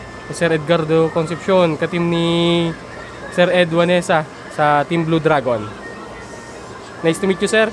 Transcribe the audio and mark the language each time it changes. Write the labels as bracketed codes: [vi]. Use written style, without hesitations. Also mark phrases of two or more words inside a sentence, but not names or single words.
[tl] Sir Edgardo Concepcion, katim ni Sir Ed Wanesa sa Team Blue Dragon. [en] Nice to meet you, sir.